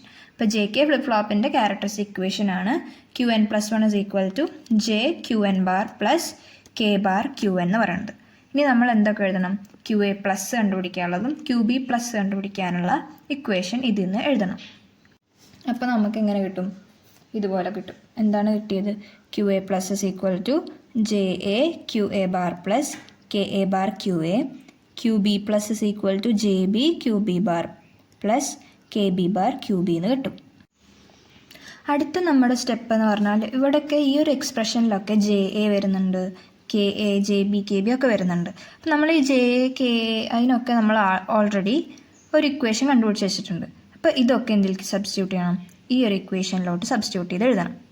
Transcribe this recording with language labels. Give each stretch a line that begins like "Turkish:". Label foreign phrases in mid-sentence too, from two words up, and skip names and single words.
Malayalam: അപ്പോൾ JK
English: flip flop's characteristic equation
Malayalam: ആണ് Qn+1 = JQn bar + K bar Qn എന്ന് പറയുന്നത്. ഇനി നമ്മൾ എന്തൊക്കെ എഴുതണം, QA+ കണ്ടുപിടിക്കാനുള്ളതും QB+ കണ്ടുപിടിക്കാനുള്ള ഇക്വേഷൻ ഇതിൽ നിന്ന് എഴുതണം. അപ്പോൾ നമുക്ക് എങ്ങനെ കിട്ടും, ഇതുപോലെ കിട്ടും. എന്താണ് കിട്ടിയത്, QA+ = JA QA bar + KA bar QA, QB+ = JB QB bar + KB bar QB എന്ന് കിട്ടും. അടുത്ത നമ്മുടെ സ്റ്റെപ്പ് എന്ന് പറഞ്ഞാൽ ഇവിടെയൊക്കെ ഈ ഒരു എക്സ്പ്രഷനിലൊക്കെ JA വരുന്നുണ്ട്, KA JB KB ഒക്കെ വരുന്നുണ്ട്. അപ്പം നമ്മൾ ഈ JA KA അതിനൊക്കെ നമ്മൾ ഓൾറെഡി ഒരു ഇക്വേഷൻ കണ്ടുപിടിച്ച് വെച്ചിട്ടുണ്ട്. അപ്പോൾ ഇതൊക്കെ എന്തിലേക്ക് സബ്സ്റ്റിറ്റ്യൂട്ട് ചെയ്യണം, ഈ ഒരു ഇക്വേഷനിലോട്ട് സബ്സ്റ്റിറ്റ്യൂട്ട് ചെയ്ത് എഴുതണം.